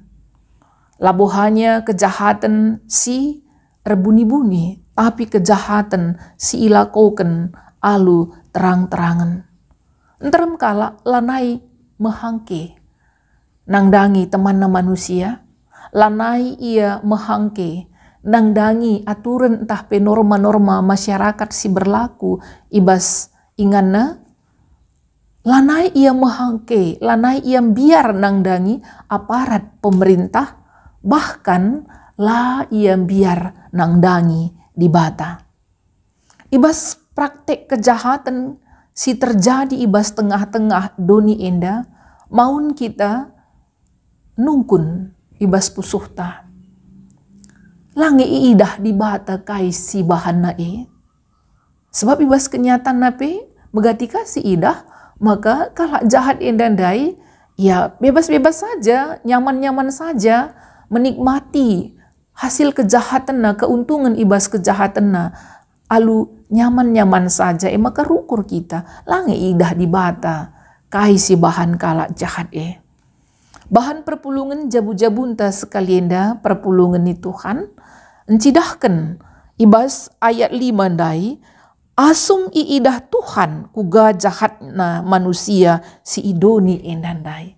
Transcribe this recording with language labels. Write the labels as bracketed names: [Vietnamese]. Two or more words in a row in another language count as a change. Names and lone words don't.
[Batak Karo] Labuhannya kejahatan si erbuni-buni, tapi kejahatan si ilakoken alu terang-terangan. Enteram kala lanai mehangke, nangdangi temanna manusia, lanai ia mehangke, nangdangi aturan entah pe [Indonesian] norma-norma masyarakat [Batak Karo] si berlaku ibas ingana lanai ia mehangke, lanai ia biar nangdangi aparat pemerintah, bahkan la ia biar nangdangi di bata. Ibas praktek kejahatan si terjadi ibas tengah-tengah doni enda, maun kita nungkun ibas pusuhta. Langi iidah di bata kai si bahan nae. Sebab ibas kenyataan nape megatika si idah, [Indonesian] maka kalau jahat [Batak Karo] endandai, [Indonesian] ya bebas-bebas saja, nyaman-nyaman saja, menikmati hasil kejahatan na, keuntungan ibas kejahatan na, alu nyaman-nyaman saja, [Batak Karo] maka rukur kita, langi idah di bata, kai si bahan kalak jahat Bahan perpulungan jabu-jabunta sekalienda perpulungan ni Tuhan, encidahkan ibas ayat 5 dai, asum iidah Tuhan kuga jahat na manusia si idoni endandai.